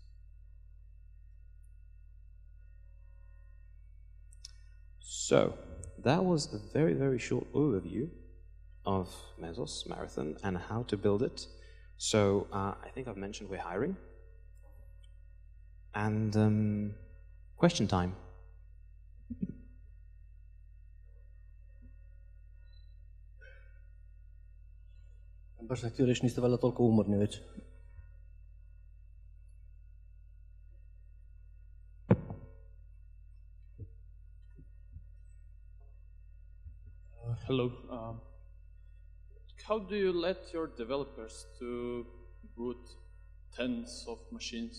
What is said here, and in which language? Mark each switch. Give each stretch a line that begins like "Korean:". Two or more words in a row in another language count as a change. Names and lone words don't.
English: So that was a very, very short overview of Mesos, Marathon, and how to build it. So I think I've mentioned we're hiring. And question time.
Croatian: Baš sam htio reći, niste valjda toliko umorni već.
English: Hello. How do you let your developers to boot tens of machines?